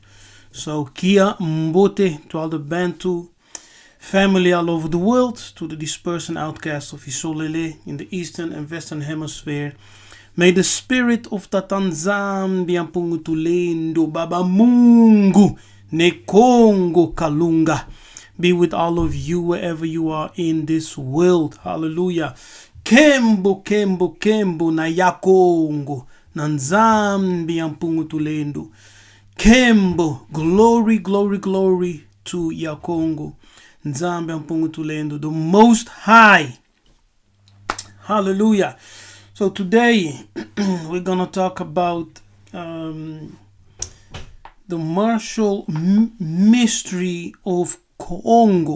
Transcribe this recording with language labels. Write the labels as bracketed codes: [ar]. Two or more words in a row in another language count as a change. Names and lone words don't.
[en] So [kg] Kia Mbote [en] to all the Bantu family all over the world, to the dispersed and outcasts of Isolele in the eastern and western hemisphere. May the spirit of Tatanzambia Mpungutulendo Baba Mungu Ne Kongo Kalunga be with all of you wherever you are in this world. Hallelujah. [kg] Kembo Kembo Kembo na Yakongo Nanzambia Mpungutulendo. Kembo, [en] glory, glory, glory to Yakongo. Nzambe Mpungutulendo, the Most High. Hallelujah. So today we're going to talk about the martial mystery of Congo.